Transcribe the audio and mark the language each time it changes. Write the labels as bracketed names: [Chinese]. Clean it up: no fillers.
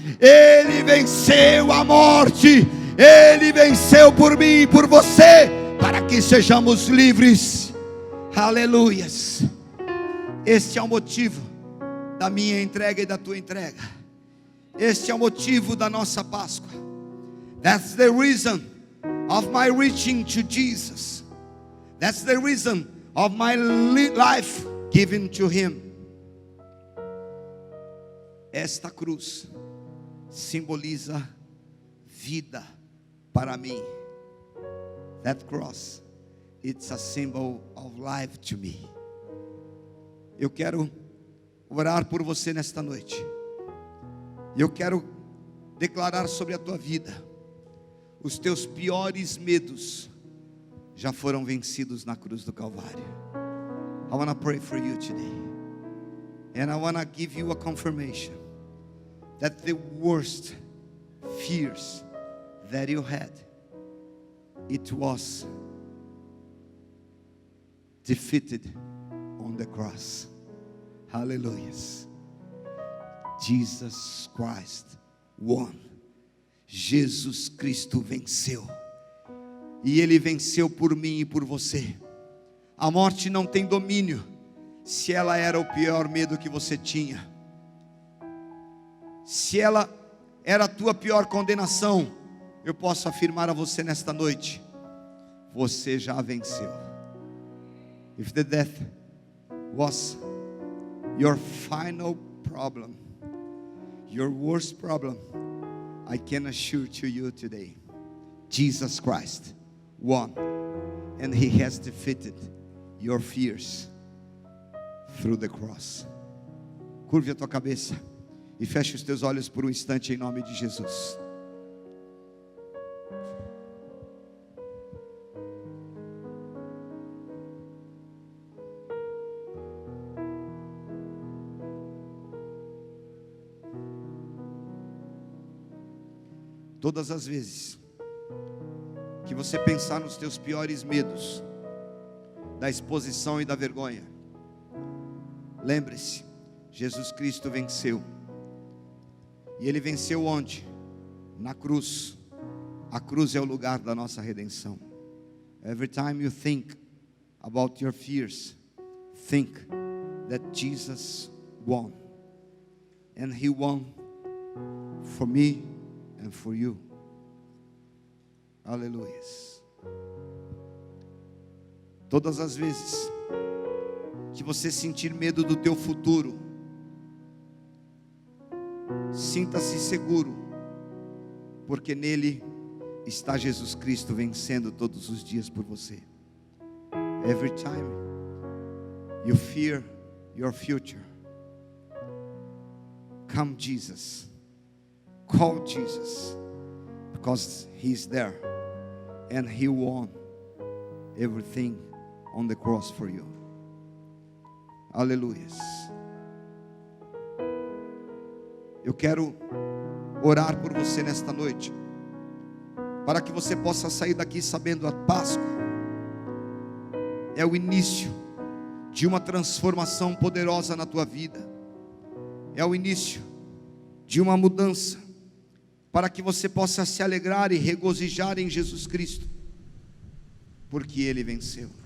[Portuguese] Ele venceu a morte. Ele venceu por mim e por você, para que sejamos livres. Aleluias. Este é o motivo da minha entrega e da tua entrega. Este é o motivo da nossa Páscoa. [English] That's the reason of my reaching to Jesus. That's the reason of my life given to Him. [Portuguese] Esta cruz simboliza vida para mim. [English] That cross, it's a symbol of life to me. [Portuguese] Eu quero orar por você nesta noite. Eu quero declarar sobre a tua vida: os teus piores medos já foram vencidos na cruz do Calvário. [English] I want to pray for you today. And I want to give you a confirmation that the worst fears that you had, it was defeated on the cross. Hallelujah. Jesus Christ won. [Portuguese] Jesus Cristo venceu. E Ele venceu por mim e por você. A morte não tem domínio se ela era o pior medo que você tinha. Se ela era a tua pior condenação, eu posso afirmar a você nesta noite: você já venceu. [English] If the death was your final problem, your worst problem, I can assure to you today, Jesus Christ won, and He has defeated your fears through the cross. [Portuguese] Curve a tua cabeça e feche os teus olhos por um instante em nome de Jesus. Todas as vezes que você pensar nos teus piores medos, da exposição e da vergonha, lembre-se, Jesus Cristo venceu. E Ele venceu onde? Na cruz. A cruz é o lugar da nossa redenção. [English] Every time you think about your fears, think that Jesus won. And He won for me and for you. [Portuguese] Aleluia. Todas as vezes que você sentir medo do teu futuro, sinta-se seguro, porque nele está Jesus Cristo vencendo todos os dias por você. [English] Every time you fear your future, come Jesus, call Jesus, because He's there and He won everything on the cross for you. [Portuguese] Aleluia. Eu quero orar por você nesta noite, para que você possa sair daqui sabendo: a Páscoa é o início de uma transformação poderosa na tua vida, é o início de uma mudança, para que você possa se alegrar e regozijar em Jesus Cristo, porque Ele venceu.